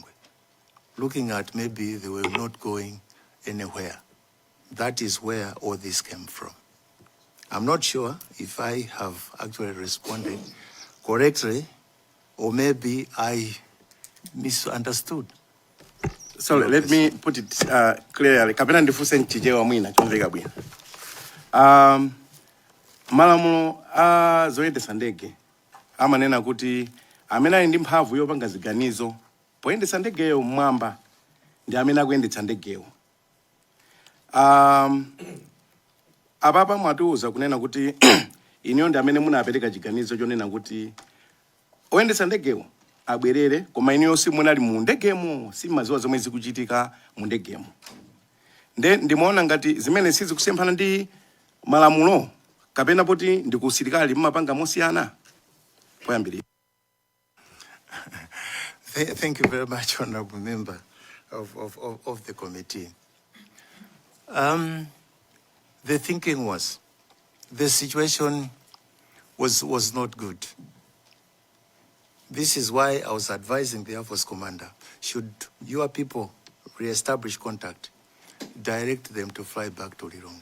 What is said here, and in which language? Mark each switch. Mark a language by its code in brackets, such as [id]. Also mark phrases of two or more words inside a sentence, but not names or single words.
[en] Looking at maybe they were not going anywhere. That is where all this came from. I'm not sure if I have actually responded correctly, or maybe I misunderstood. So let me put it clearly. [ny] Kapena ndifuse nchijewa mwina chomveka bwino. Malamulo zoyendesa ndege amanena kuti amene ali ndi mphamvu yopanga ziganizo poyendesa ndegeyo mmwamba ndi amene akuyendetsa ndegeyo. Apapa mwatiuza kunena kuti iniyo ndi amene munapereka chiganizo chonena kuti oyendetsa ndegeyo abwerere, koma iniyo simunali mu ndegemo, simaziwa zomwe zikuchitika mu ndegemo. ndimaona ngati zimene sizi kusemphana ndi malamulo kapena poti ndi kusilikali mumapanga mosiyana poyambirira. [en] Thank you very much, Honorable Member of the committee. The thinking was, the situation was not good. This is why I was advising the Air Force Commander, should your people re-establish contact, direct them to fly back to Lilongwe.